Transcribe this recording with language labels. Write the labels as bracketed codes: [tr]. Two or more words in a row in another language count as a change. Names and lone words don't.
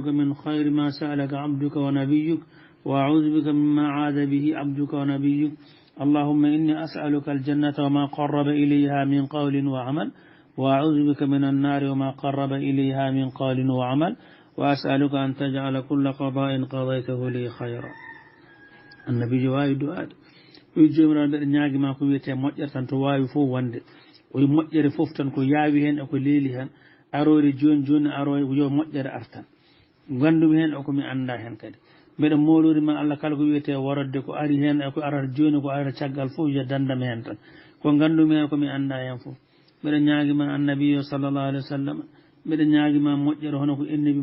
[ar] من خير ما سألك عبدك ونبيك وأعوذ بك مما عاذ به عبدك ونبيك اللهم إني أسألك الجنة وما قرب إليها من قول وعمل وأعوذ بك من النار وما قرب إليها من قول وعمل وأسألك أن تجعل كل قضاء قضيته لي خيرا النبي جواب دعاء [ff] oyi jomiraɗo mbeɗa ñaguima ko wiyete moƴƴere tan to wawi fof wonde oyi moƴƴere fof tan ko yaawi hen eko leeli hen arore joni joni aro yo moƴƴere artan gandumi hen o komi anda hen kadi mbeɗa molorima Allah kala ko wiyete warodde ko ari hen eko arata joni ko arata caggal fof yo dandam hen tan ko gandumi hen komi anda hen fof mbeɗa ñaguima annabiyo [ar] صلى الله عليه وسلم [ff] mbeɗa ñaguima moƴƴere hono ko ennebi